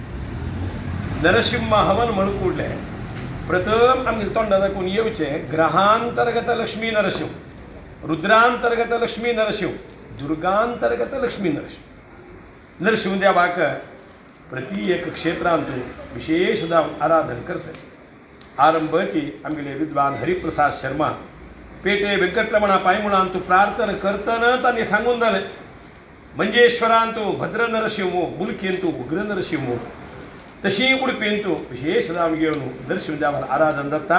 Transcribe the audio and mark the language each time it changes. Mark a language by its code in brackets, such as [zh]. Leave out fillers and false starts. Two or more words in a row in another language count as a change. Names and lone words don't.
[kok] नरसिंह हवन म्हणून कुडले प्रथम आमगे तोंडा दाखोवन येवचें ग्रहांतर्गत लक्ष्मी नरसिंह रुद्रांतर्गत लक्ष्मी नरसिंह दुर्गांतर्गत लक्ष्मी नरसिंह नरसिंह देवाक प्रति एक क्षेत्रांत विशेष आराधन करतात. आरंभची आमगेले विद्वान हरिप्रसाद शर्मा पेटे वेंकटरमणा पायमुळांतू प्रार्थना करतना तांणी सांगून जालें मंजेश्वरांतू भद्र नरसिंह मुलकेंतू उग्र नरसिंह तशी उडपेंतू विशेष आमगेलो नरसिंह देवार आराधन जाता.